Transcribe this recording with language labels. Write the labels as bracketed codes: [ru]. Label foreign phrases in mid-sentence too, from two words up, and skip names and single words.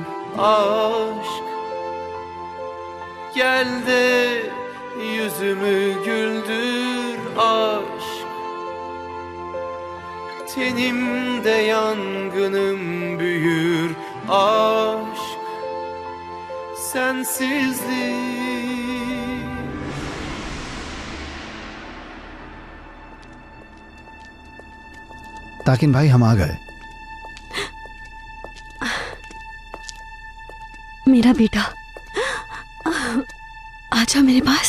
[tr] Aşk gel de yüzümü güldür. Aşk tenimde yangınım büyür. Aşk sensizlik. [hi] ताकिन भाई हम आ गए। मेरा बेटा, आजा मेरे पास।